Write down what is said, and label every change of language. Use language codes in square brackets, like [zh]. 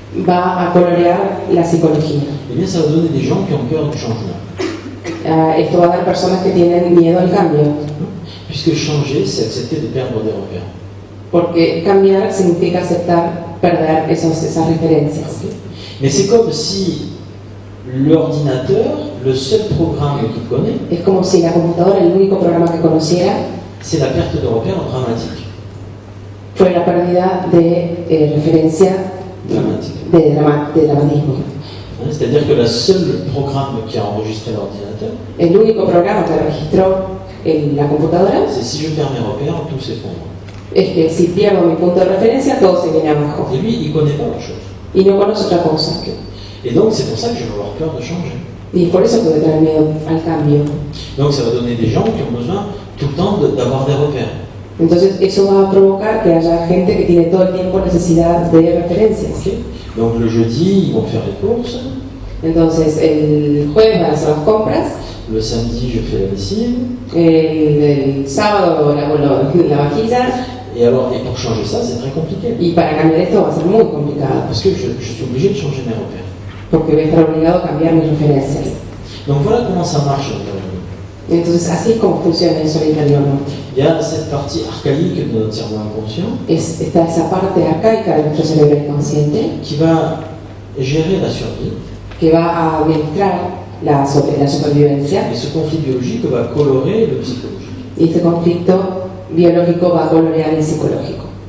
[es] va a colorear la psicología. [fr] Eh bien, ça va donner des gens qui ont peur du changement. [es] Esto va a dar personas que tienen miedo al cambio, [fr] Puisque changer, c'est accepter de perdre des repères. [es] porque cambiar significa aceptar perder esas referencias. Okay. [fr] Mais c'est comme si l'ordinateur, le seul programme qu'il connaît, [es] Es como si la computadora, el único programa que conociera, [fr] c'est la perte de repères dramatique. [es] fue la pérdida de referencia [fr] Dramatique. [es] de dramatismo. [fr] Hein, c'est-à-dire que le seul programme qui a enregistré l'ordinateur, [es] El único programa que registró en la computadora [fr] c'est si je perds mes repères, tout s'effondre. [es] es que si pierdo mi punto de referencia, todo se viene abajo. [fr] Et lui, il ne connaît pas la chose. [es] Y no conoce otra cosa. [fr] Et donc, c'est pour ça que je vais avoir peur de changer. [es] Y por eso puede tener miedo al cambio. [fr] Donc, ça va donner des gens qui ont besoin tout le temps d'avoir des repères. [es] Entonces eso va a provocar que haya gente que tiene todo el tiempo necesidad de referencias. Okay. [fr] Donc, le jeudi, ils vont faire les courses. [es] Entonces el jueves van a hacer las compras, [fr] Le samedi, je fais la lessive. [es] el sábado la vajilla, [fr] Et alors, et pour changer ça, c'est très compliqué. [es] y para cambiar esto va a ser muy complicado, [fr] Parce que je suis obligé de changer mes repères. [es] porque voy a estar obligado a cambiar mis referencias. [fr] Donc, voilà comment ça marche. [es] Entonces así es como funciona eso al interior, ¿no? [fr] Il y a cette partie archaïque de notre cerveau inconscient [es] Está esa parte arcaica de nuestro cerebro inconsciente [fr] qui va gérer la survie. [es] que va a administrar la supervivencia, [fr] Et ce conflit biologique va colorer le psychologique. [es] y este conflicto biológico va a colorear el psicológico.